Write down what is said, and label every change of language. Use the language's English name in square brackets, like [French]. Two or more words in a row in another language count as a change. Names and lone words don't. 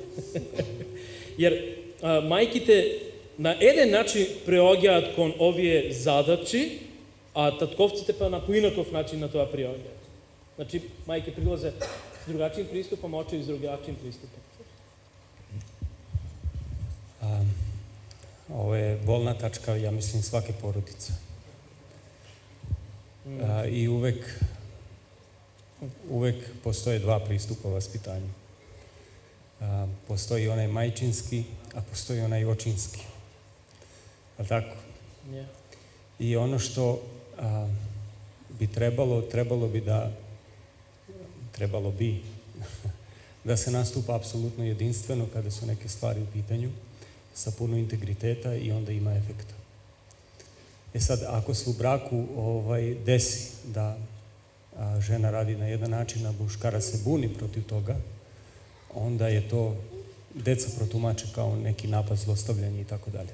[Macedonian] Јер мајките на еден начин преоѓаат кон овие задачи, а татковците па на поинаков начин на тоа преоѓаат. [Serbian] Значи, мајке прилазе с другачен приступ, а очеви с другачен приступ. [Macedonian] Ова е болна тачка, [Serbian] ја мислим, сваке породица. И увек постоje два приступа васпитању. Постои онај мајчински, а постои онај очински. [Macedonian] А така? [Serbian] И оно што би trebalo bi da se nastupa apsolutno jedinstveno kada su neke stvari u pitanju, sa puno integriteta i onda ima efekta. Sad, ako se u braku desi da žena radi na jedan način, a muškarac se buni protiv toga, onda je to deca protumače kao neki napad, zlostavljanje i tako dalje.